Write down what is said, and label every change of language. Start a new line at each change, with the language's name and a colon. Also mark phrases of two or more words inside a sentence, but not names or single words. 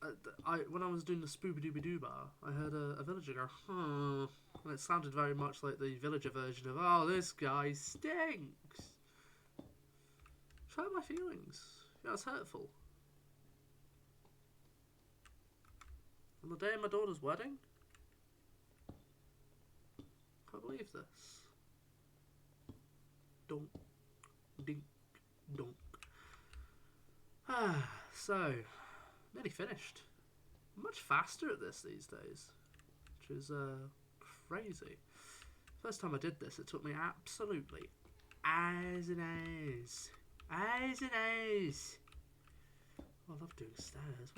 English: when I was doing the Spooby Dooby Doo bar, I heard a villager go, hmm, and it sounded very much like the villager version of, oh, this guy stinks. Hurt my feelings. Yeah, it's hurtful. On the day of my daughter's wedding? Can't believe this. Donk, dink, donk. So, nearly finished. I'm much faster at this these days, which is crazy. First time I did this, it took me absolutely as an ace. As an ace. Oh, I love doing stairs.